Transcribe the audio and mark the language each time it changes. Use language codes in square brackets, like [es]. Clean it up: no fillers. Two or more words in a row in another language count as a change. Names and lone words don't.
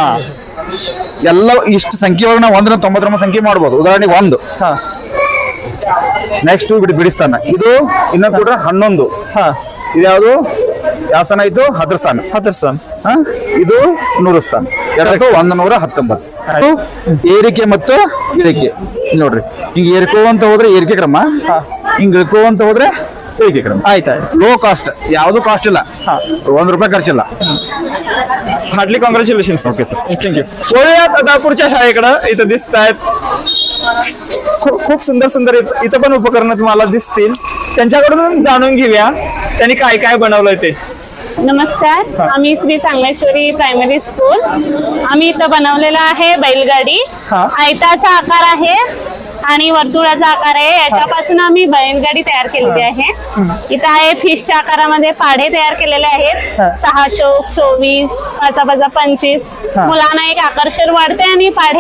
[kn] ಎಲ್ಲ ಇಷ್ಟು ಸಂಖ್ಯೆ ಒಳಗೆ ನಾವು 1 ರಿಂದ 99 ಸಂಖ್ಯೆ ಮಾಡ್ಬೋದು ಉದಾಹರಣೆಗೆ 1 ನೆಕ್ಸ್ಟ್ ಬಿಡಿಸ್ತಾನ ಇದು ಇನ್ನ ಕೂಡ 11 ಇದು ಯಾವುದು ಯಾವ ಸ್ಥಾನ ಆಯ್ತು 10 ಸ್ಥಾನ ಇದು 100 ಸ್ಥಾನ 119 ಏರಿಕೆ ಮತ್ತು ಇಳಿಕೆ ನೋಡ್ರಿ ಹಿಂಗ ಏರ್ಕೋವಂತ ಹೋದ್ರೆ ಏರಿಕೆ ಕ್ರಮ ಹಿಂಗ ಇಳ್ಕೋವಂತ ಹೋದ್ರೆ ಏರಿಕೆ ಕ್ರಮ ಆಯ್ತಾ [en] low cost [kn] ಯಾವ್ದು ಕಾಸ್ಟ್ ಇಲ್ಲ ₹1 ಖರ್ಚಿಲ್ಲ [en] heartly congratulations okay sir thank you [mr] बोलूयात आता पुढच्या शाळेकडे इथं दिसत आहेत खूप सुंदर इथं पण उपकरणं तुम्हाला दिसतील त्यांच्याकडून जाणून घेऊया त्यांनी काय काय बनवलंय ते नमस्कार आम्ही श्री चांगलेश्वरी प्रायमरी स्कूल आम्ही इथं बनवलेला आहे बैलगाडी आयताचा आकार आहे आणि वर्तुळाचा आकार आहे याच्यापासून आम्ही बैलगाडी तयार केलेली आहे इथं आहे फिशच्या आकारामध्ये पाढे तयार केलेले आहेत 6 चौक 24 5 5 25 मुलांना एक आकर्षण वाढते आणि पाढे